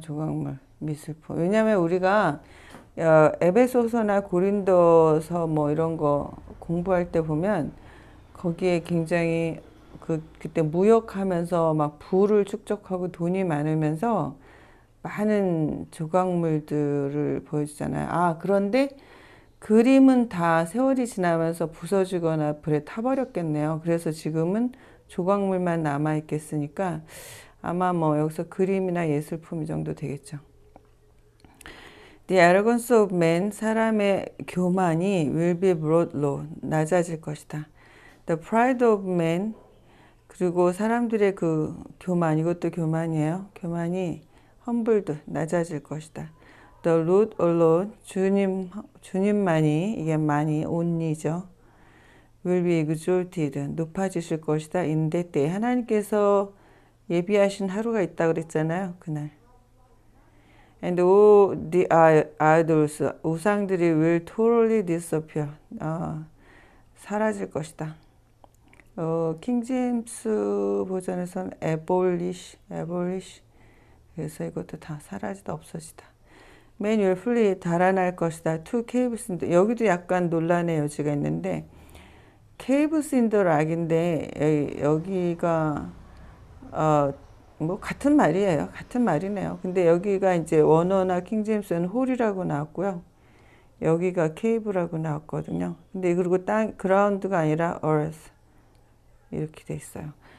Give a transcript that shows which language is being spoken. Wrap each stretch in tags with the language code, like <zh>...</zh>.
<ko>조각물, 미술품. 왜냐하면 우리가 에베소서나 고린도서 뭐 이런 거 공부할 때 보면 거기에 굉장히 그때 무역하면서 막 부를 축적하고 돈이 많으면서 많은 조각물들을 보여주잖아요. 그런데 그림은 다 세월이 지나면서 부서지거나 불에 타버렸겠네요. 그래서 지금은 조각물만 남아있겠으니까 아마 뭐 여기서 그림이나 예술품 이 정도 되겠죠.</ko> <en>The arrogance of man,</en> <ko>사람의 교만이</ko> <en>will be brought low,</en> <ko>낮아질 것이다.</ko> <en>The pride of man,</en> <ko>그리고 사람들의 그 교만, 이것도 교만이에요. 교만이 humbled, 낮아질 것이다.</ko> <en>The Lord alone,</en> <ko>주님만이, 이게 만이 only죠.</ko> <en>will be exalted.</en> <ko>높아지실 것이다.</ko> <en>in that day.</en> <ko>하나님께서 예비하신 하루가 있다 그랬잖아요. 그날.</ko> <en>And all the idols,</en> <ko>우상들이</ko> <en>will totally disappear.</en> <ko>사라질 것이다. 킹제임스 버전에서는 abolish. 그래서 이것도 다 사라지다 없어지다.</ko> <en>Man will flee,</en> <ko>달아날 것이다. To caves in the, 여기도 약간 논란의 여지가 있는데</ko> <en>caves in the rock</en> <ko>인데 여기가 뭐 같은 말이에요. 같은 말이네요. 근데 여기가 이제 원어나 킹제임스는 홀이라고 나왔고요. 여기가 케이브라고 나왔거든요. 근데 그리고 땅 그라운드가 아니라 earth 이렇게 돼 있어요.</ko>